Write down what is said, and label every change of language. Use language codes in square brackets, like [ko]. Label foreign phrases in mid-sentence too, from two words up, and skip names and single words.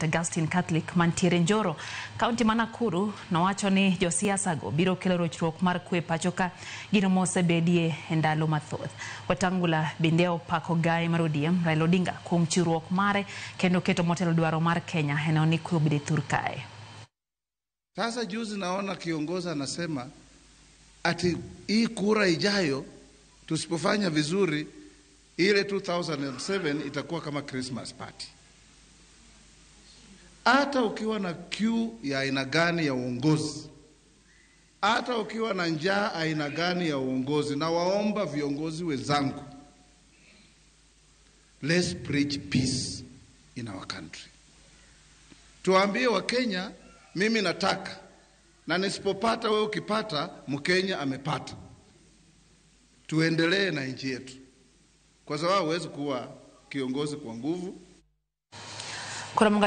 [luo] Augustine Catholic mantiere Njoro kaunti ma Nakuru nowacho ni jo siasa go biro kelo rochruok mar kwe pacho ka gino mose bedie endalo mathoth. Wetangula bendeo pako gae mar ODM Raila Odinga kuom chiwruok mare kendo keto motelo dwaro mar Kenya enoni kwe obide thur kae. [sw] Sasa juzi naona kiongozi anasema ati hii kura ijayo tusipofanya vizuri ile 2007 itakuwa kama [en] Christmas party. [sw] Hata ukiwa na queue ya aina gani ya uongozi, hata ukiwa na njaa aina gani ya uongozi, na waomba viongozi wenzangu, [en] let's preach peace in our country. [sw] Tuambie wa Kenya mimi nataka, na nisipopata wewe ukipata, Mkenya amepata. Tuendelee na nchi yetu. Kwa sababu huwezi kuwa kiongozi kwa nguvu.